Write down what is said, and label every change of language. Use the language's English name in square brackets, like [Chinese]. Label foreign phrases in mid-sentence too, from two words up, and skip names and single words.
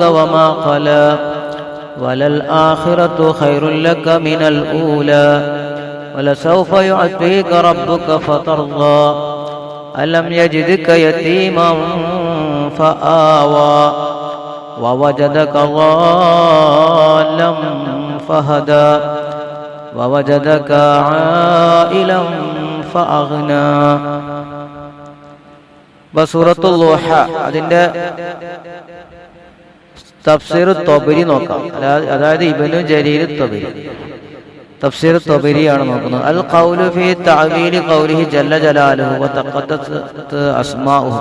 [Arabic] وما قلى وللآخرة خير لك من الأولى ولسوف يعطيك ربك فترضى ألم يجدك يتيما فآوى ووجدك ضالا فهدى ووجدك عائلا فأغنى. [Malayalam] സൂറത്തുൽ ളുഹ അതിന്റെ തഫ്സീർ തൊബരി നോക്കാം. അതായത് ഇബ്നു ജരീർ തൊബരി തഫ്സീർ തൊബരിയാണ് നോക്കുന്നത്. [Arabic] القول في تأويل قوله جل جلاله وتقدست أسماؤه.